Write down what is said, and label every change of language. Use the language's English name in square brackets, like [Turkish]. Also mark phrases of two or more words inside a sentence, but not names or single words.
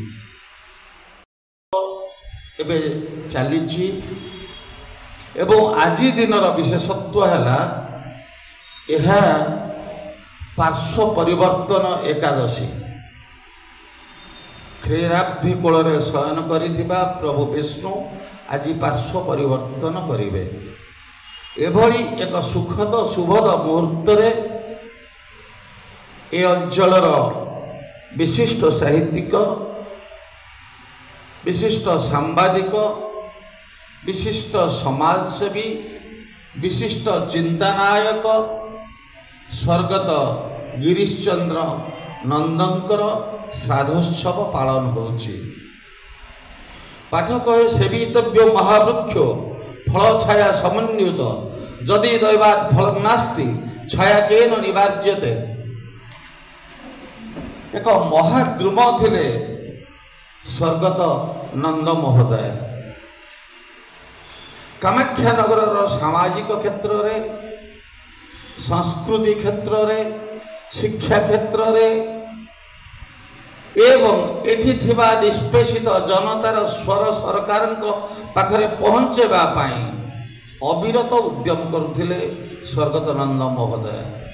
[Odia] ଏବେ ଚାଲି ଏବଂ ଆଜି ଦିନ ବିଶେଷତ୍ୱ ହେ ପାର୍ଶ୍ୱ ପରିବର୍ତ୍ତନ ଏକାଦଶୀ କ୍ଷୀରାବ୍ଧି କୋଳ ଶୟନ କରିଥିବା ପ୍ରଭୁ ବିଷ୍ଣୁ ଆଜି ପାର୍ଶ୍ୱ ପରିବର୍ତ୍ତନ କରିବେ। ଏଭଳି ଏକ ସୁଖଦ ଶୁଭଦ ମୁହୂର୍ତ୍ତ ଏ ଅଞ୍ଚଳର ବିଶିଷ୍ଟ ସାହିତ୍ୟିକ ବିଶିଷ୍ଟ ସାମ୍ବାଦିକ ବିଶିଷ୍ଟ ସମାଜସେବୀ ବିଶିଷ୍ଟ ଚିନ୍ତାନାୟକ ସ୍ୱର୍ଗତ ଗିରୀଶଚନ୍ଦ୍ର ନନ୍ଦଙ୍କର ଶ୍ରାଦ୍ଧୋତ୍ସବ ପାଳନ ହେଉଛି। [Sanskrit] पाठक सेवितव्य महावृक्ष फल छाया समन्वित जदि दैवात् फलं नास्ति छाया केन निवार्यते। [Odia] ଏକ ମହାଦ୍ରୁମ ଥିଲେ ସ୍ୱର୍ଗତ ନନ୍ଦ ମହୋଦୟ। କାମାଖ୍ୟାନଗର ସାମାଜିକ କ୍ଷେତ୍ର ରେ ସଂସ୍କୃତି କ୍ଷେତ୍ର ରେ ଶିକ୍ଷା କ୍ଷେତ୍ର ରେ ଏବଂ ଏଠି ଥିବା ନିଷ୍ପେଷିତ ଜନତାର ସ୍ୱର ସରକାର ପାଖରେ ପହଞ୍ଚେଇବା ପାଇଁ ଅବିରତ ଉଦ୍ୟମ କରୁଥିଲେ ସ୍ୱର୍ଗତ ନନ୍ଦ ମହୋଦୟ।